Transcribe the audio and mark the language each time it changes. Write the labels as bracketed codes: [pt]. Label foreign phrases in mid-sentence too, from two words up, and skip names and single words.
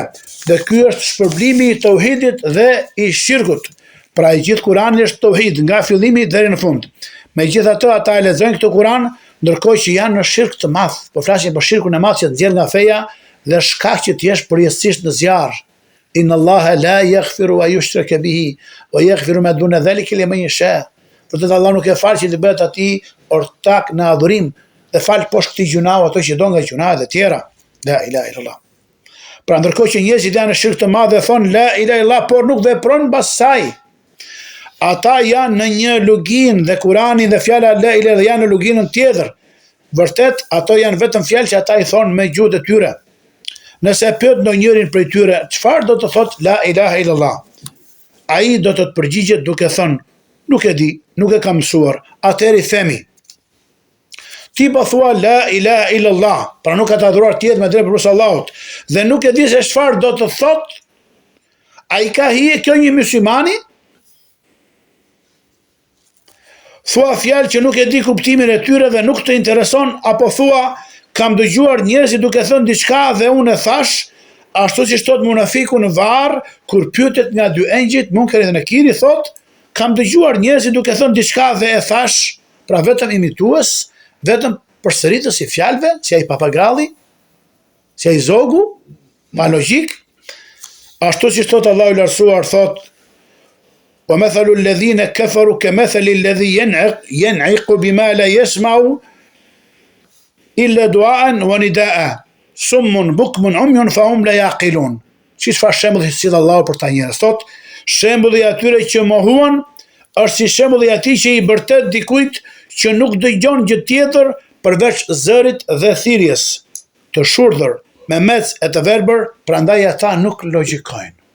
[sq] Dhe ky është shpërblimi i tauhidit dhe i shirkut. Pra i gjithë Kurani është tauhid nga fillimi deri në fund. Megjithatë ata e lexojnë këtë Kuran ndërkohë që janë në shirk të madh. Po flasin për shirkun e madh që nxjerr nga feja dhe shkaq që të jesh përjetësisht në zjarr. [ar] إن الله لا يغفر أن يشرك به ويغفر ما دون ذلك لمن يشاء. [sq] Përtet Allah nuk e fal që të bëhet atij ortak në adhurim dhe fal poshtë këtij gjunau ato që do nga gjunahet e tjera. [ar] لا إله إلا الله. [sq] Pra ndërkohë që njerëzit janë në shirk të madh dhe thonë [ar] لا إله إلا الله, [sq] por nuk veprojnë mbas saj. Ata janë në një lugin dhe Kurani dhe fjala [ar] لا إله إلا الله [sq] janë në luginën tjetër. Vërtet ato janë vetëm fjalë që ata i thonë me gjuhët e tyre. Nëse pyet ndonjërin prej tyre, çfarë do të thotë [ar] لا إله إلا الله? [sq] Ai do të përgjigjet duke thënë, nuk e di, nuk e kam mësuar. Atëherë i themi, ti po thua [ar] لا إله إلا الله, [sq] pra nuk ka të adhuruar tjetër me drejt përveç Allahut, dhe nuk e di se çfarë do të thotë, ai ka hije kjo një muslimani? Thua fjalë që nuk e di kuptimin e tyre dhe nuk të intereson, apo thua kam dëgjuar njerëzit duke thënë diçka dhe unë e thash, ashtu siç thot munafiku në varr kur pyetet nga dy engjëjt Munkeri dhe Nakiri, thot kam dëgjuar njerëzit duke thënë diçka dhe e thash, pra vetëm imitues, vetëm përsëritës i fjalëve, si ai papagalli, si ai zogu, ma logjik. Ashtu siç thot Allahu i lartësuar, thot [ar] ومثل الذين كفروا كمثل الذي ينعق بما لا يسمع إلا دعاء ونداء صم بكم عمي فهم لا يعقلون. [sq] Çfarë shembulli sill Allahu për ta njerëz? Thot, shembulli atyre që mohuan është si shembulli atij që i bërtet dikujt që nuk dëgjon gjë tjetër përveç zërit dhe thirrjes të shurdhër me mec e të verbër, prandaj ata nuk logjikojnë.